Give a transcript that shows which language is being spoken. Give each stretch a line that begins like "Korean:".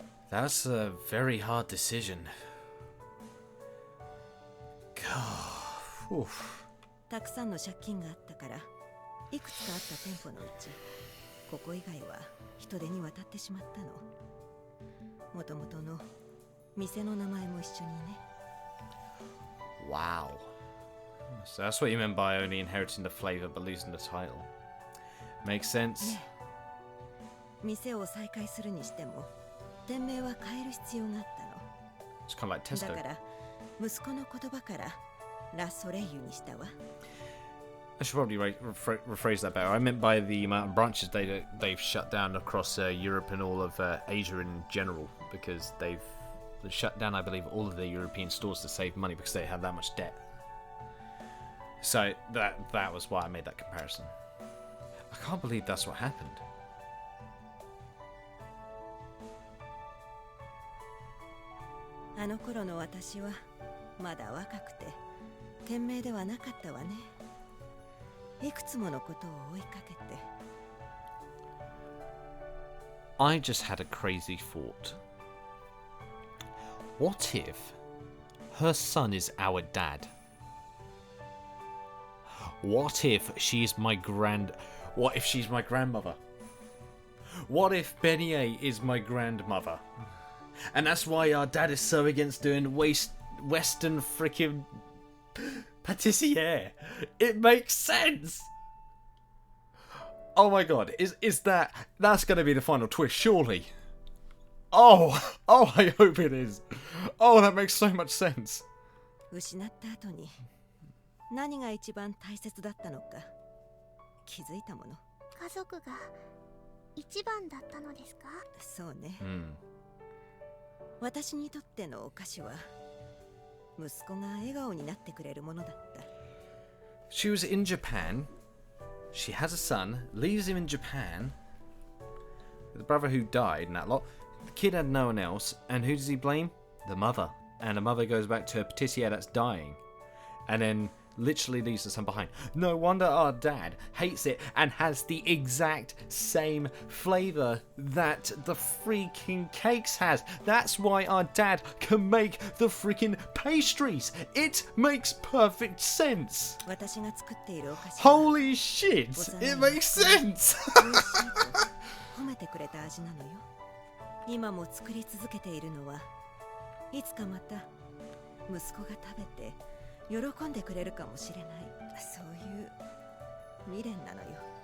English: That's a very hard decision. God. Oof.
Japanese: たくさんの借金があったからいくつかあった店舗のうちここ以外は人手に渡ってしまったの。もともとの店の名前も一緒にね。
English: Wow. So that's what you meant by only inheriting the flavor but losing the title. Makes sense.
Japanese: 店を再開するにしても店名は変える必要があったの。
English: It's kind of like Tesco.
Japanese: だから息子の言葉からラ・ソレイユにしたわ。
English: I should probably rephrase that better. I meant by the amount of branches they've shut down across Europe and all of Asia in general, because they've shut down, I believe, all of their European stores to save money because they have that much debt. So that was why I made that comparison. I can't believe that's what happened.
Japanese: あの頃の私はまだ若くて賢明ではなかったわね。いくつものことを追いかけて。
English: I just had a crazy thought. What if her son is our dad? What if she's my What if she's my grandmother? What if Beignet is my grandmother? And that's why our dad is so against doing Western freaking pâtissier. It makes sense. Oh my god, is that's going to be the final twist, surely? Oh, I hope it is. Oh, that makes so much sense.
Japanese: 失った後に何が一番大切だったのか気づいたもの。家族が一番だったのですか？そうね。 Hmm. 私にとってのお菓子は息子が笑顔になってくれるものだった。
English: She was in Japan. She has a son, leaves him in Japan. The brother who died and that lot. The kid had no one else, and who does he blame? The mother. And the mother goes back to her patissier that's dying. And then literally leaves the son behind. No wonder our dad hates it and has the exact same flavour that the freaking cakes has. That's why our dad can make the freaking pastries. It makes perfect sense.
Japanese: 私が作っているお菓子は
English: Holy shit! It makes sense!
Japanese: 美味しいと褒めてくれた味なのよ。今も作り続けているのはいつかまた息子が食べて喜んでくれるかもしれない、そういう未練なのよ。